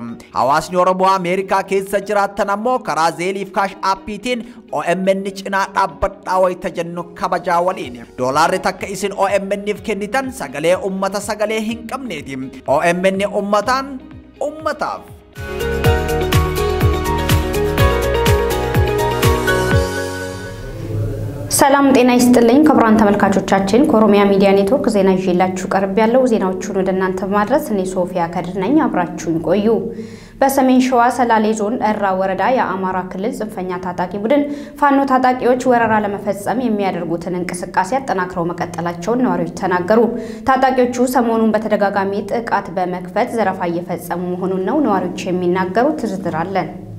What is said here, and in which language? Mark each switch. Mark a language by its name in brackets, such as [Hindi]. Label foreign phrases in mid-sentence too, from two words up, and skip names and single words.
[Oromo] Hawaasni Oromoo Ameerikaa keessa jiraattan ammoo karaa Zeeliif Cash App-tiin OMN cinaa dhaabbadhaa wayita jennu kabajaa waliin. Doolaarri takka isin OMN'if kennitan sagalee ummata sagalee hin qabneeti. OMN ummataan ummataaf. [Amharic] ሰላም ጤና ይስጥልኝ ክቡራን ተመልካቾቻችን ከኦሮሚያ ሚዲያ ኔትወርክ ዜና ይዤላችሁ ቀርብ ያለው ዜናዎቹን ወደ እናንተ ማድረስ እኔ ሶፊያ ከድር ነኝ አብራችሁን ቆዩ በሰሜን ሸዋ ሰላሌ ዞን እራ ወረዳ የአማራ ክልል ጽንፈኛ ታጣቂ ቡድን ፋኖ ታጣቂዎች ወረራ ለመፈጸም የሚያደርጉትን እንቅስቃሴ አጠናክረው መቀጠላቸውን ነዋሪዎች ተናገሩ ታጣቂዎቹ ሰሞኑን በተደጋጋሚ ጥቃት በመክፈት ዘረፋ እየፈጸሙ መሆኑን ነው ነዋሪዎች የሚናገሩት ዝርዝራለን